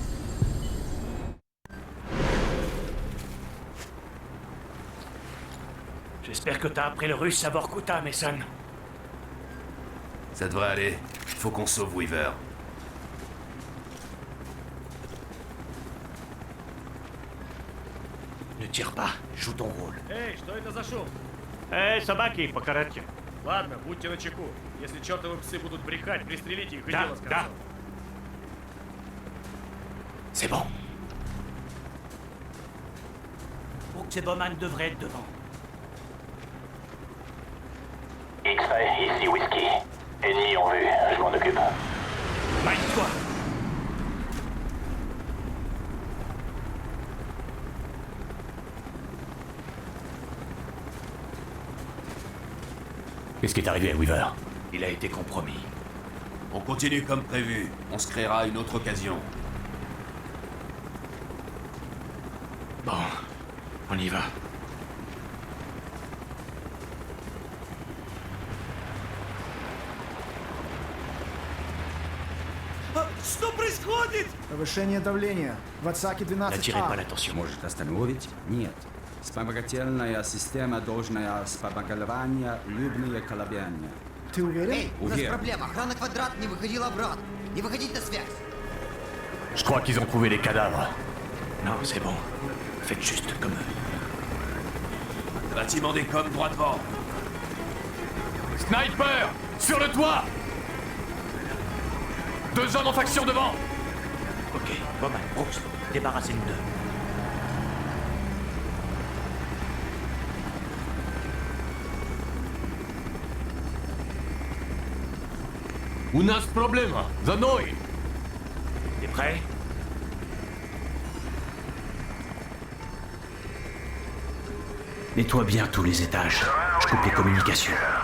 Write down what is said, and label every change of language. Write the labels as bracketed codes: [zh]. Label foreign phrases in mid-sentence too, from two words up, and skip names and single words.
[fr] J'espère que t'as appris le russe à Vorkuta, Mason. Ça devrait aller. Faut qu'on sauve Weaver. Ne tire pas, joue ton rôle. [ru] Эй, что это за шум? Собаки по коротке. Ладно, будьте начеку. Если чертовы псы будут брехать, пристрелите их и Да, дело с да. концом. [fr] C'est bon. Bowman devrait être devant. X-Ray, ici Whisky. Ennemis en vue, je m'en occupe. Mine-toi. Qu'est-ce qui est arrivé à Weaver? Il a été compromis. On continue comme prévu. On se créera une autre occasion. Bon, on y va. [ru] Повышение давления. В отсаке 12А. [fr] N'attirez pas l'attention. [ru] Может остановить? Нет. Вспомогательная система должна вспомогательная любые колебания. Ты уверен? Эй, у нас проблема. Охрана квадрат не выходила обратно. Не выходить на связь. [fr] Je crois qu'ils ont trouvé les cadavres. Non, c'est bon. Faites juste comme eux. Bâtiment des coms droit devant. Sniper! Sur le toit! 2 hommes en faction devant! Ok, Bowman, Brooks, débarrassez-nous d'eux. [ru] У нас проблема! За мной! [fr] T'es prêt? Nettoie bien tous les étages. Je coupe les communications.